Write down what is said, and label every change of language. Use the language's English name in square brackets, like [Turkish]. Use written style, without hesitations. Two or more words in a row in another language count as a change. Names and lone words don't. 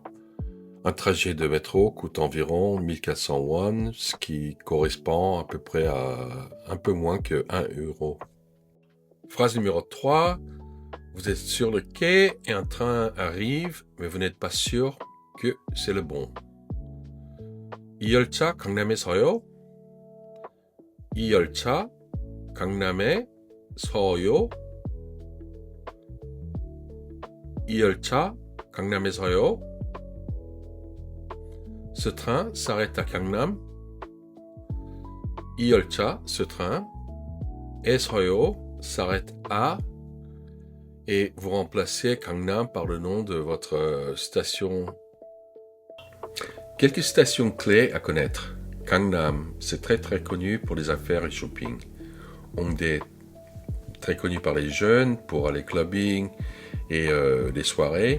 [French] Un trajet de métro coûte environ 1400 won, ce qui correspond à peu près à un peu moins que 1 euro. Phrase numéro 3. Vous êtes sur le quai et un train arrive, mais vous n'êtes pas sûr que c'est le bon. [Korean] 이 열차 강남에서요? 이 열차 강남에 서요. 이 열차 강남에 서요. [French] Ce train s'arrête à Gangnam. [Korean] 이 열차, [French] ce train, [Korean] 에 서요, [French] s'arrête à, et vous remplacez Gangnam par le nom de votre station. Quelques stations clés à connaître. Gangnam, c'est très connu pour les affaires et shopping. Hongdae, très connu par les jeunes pour aller clubbing et les soirées.